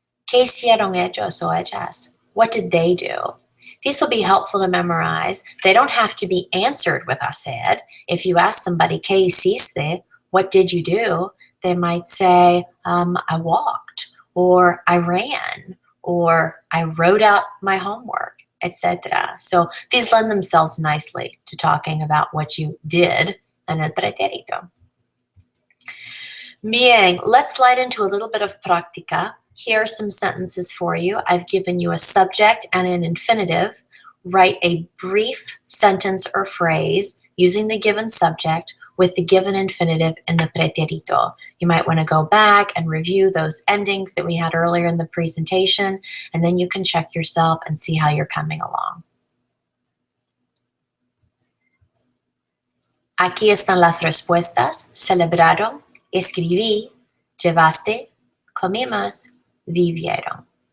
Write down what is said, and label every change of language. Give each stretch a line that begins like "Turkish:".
Spanish: ¿Qué hicieron ellos o ellas?
English: What did they do? These will be helpful to memorize. They don't have to be answered with hacer. If you ask somebody,
Spanish: ¿Qué hiciste?
English: What did you do? They might say, I walked, or I ran, or I wrote out my homework, etc. So these lend themselves nicely to talking about what you did in el pretérito. Bien, let's slide into a little bit of práctica. Here are some sentences for you. I've given you a subject and an infinitive. Write a brief sentence or phrase using the given subject with the given infinitive in the pretérito. You might want to go back and review those endings that we had earlier in the presentation, and then you can check yourself and see how you're coming along.
Spanish: Aquí están las respuestas. Celebraron, escribí, llevaste, comimos, vivieron.